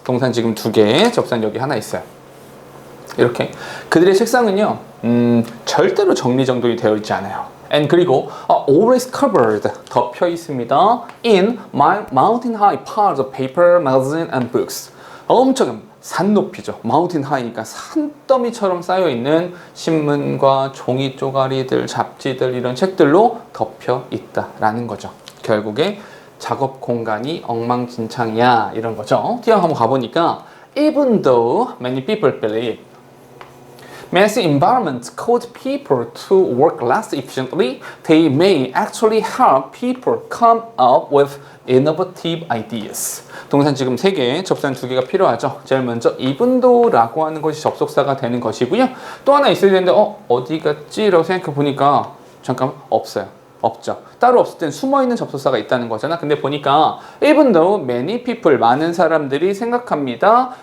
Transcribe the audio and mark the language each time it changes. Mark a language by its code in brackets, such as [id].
[ko] 동산 지금 두 개, 접산 여기 하나 있어요. 이렇게 그들의 책상은요, 절대로 정리정돈이 되어 있지 않아요. And 그리고 always covered, 덮여 있습니다. [en] In mountain-high piles of paper, magazine, and books. [ko] 엄청 산 높이죠. mountain high니까 산더미처럼 쌓여 있는 신문과 종이 쪼가리들, 잡지들 이런 책들로 덮여 있다라는 거죠. 결국에 작업 공간이 엉망진창이야 이런 거죠. [en] 뒤에 한번 가보니까 even though many people believe messy environments cause people to work less efficiently, they may actually help people come up with innovative ideas. [ko] 동산 지금 3개, 접산 2개가 필요하죠. 제일 먼저 even though라고 하는 것이 접속사가 되는 것이고요. 또 하나 있어야 되는데 어디 갔지? 라고 생각해 보니까 잠깐 없어요. 없죠. 따로 없을 땐 숨어있는 접속사가 있다는 거잖아. 근데 보니까 [en] even though many people, [ko] 많은 사람들이 생각합니다.